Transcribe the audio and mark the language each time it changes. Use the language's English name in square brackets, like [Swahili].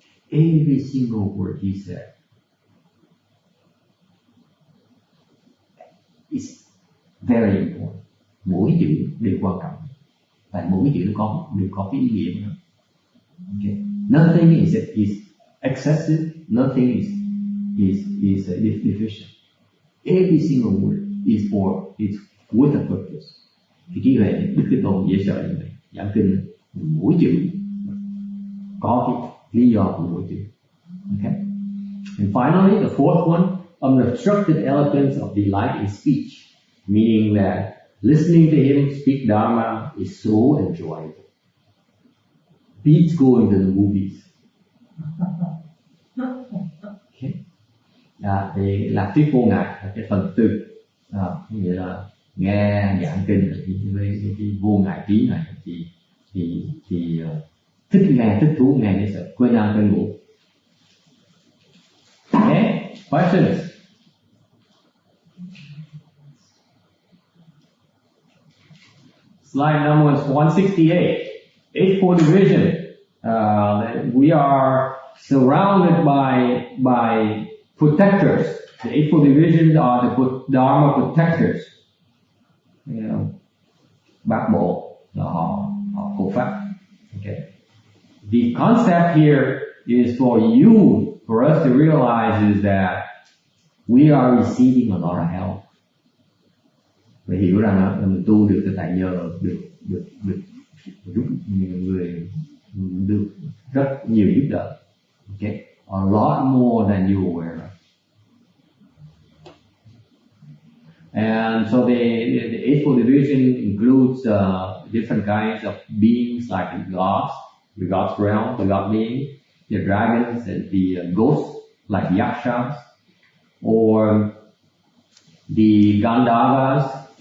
[English] Every single word he said is very important. [Vietnamese] Mỗi chữ đều quan trọng, và mỗi chữ đều có cái ý nghĩa nữa. [English] Okay. Nothing is excessive. Nothing is deficient. Every single word is with a purpose. [Vietnamese] Thì trí huệ Đức Thế Tôn dễ sợ như vậy. Giảng kinh mỗi chữ có cái lý do của mỗi chữ. [English] Okay. And finally, the fourth one, unobstructed eloquence of delight in speech, meaning that listening to him speak Dharma is so enjoyable. Beats going to the movies. Okay. [Vietnamese] Thì là thuyết vô ngại là cái phần tư. Nghĩa là nghe giảng kinh thì cái vô ngại trí này thì thích nghe, thích thú nghe để sợ quên ăn quên ngủ. [English] Okay, questions? Slide number 168. Eightfold division. We are surrounded by protectors. The Eightfold Divisions are the Dharma protectors. You know, [Vietnamese] Bát Bộ là họ hộ pháp. [English] Okay. The concept here is for us to realize is that we are receiving a lot of help. [Vietnamese] Phải hiểu rằng là mình tu được tại nhờ được giúp nhiều người, được rất nhiều giúp đỡ. [English] Okay, a lot more than you aware of. And so the Eightfold Division includes different kinds of beings like the gods realm, the god being, the dragons, and the ghosts like yakshas, or the Gandharvas.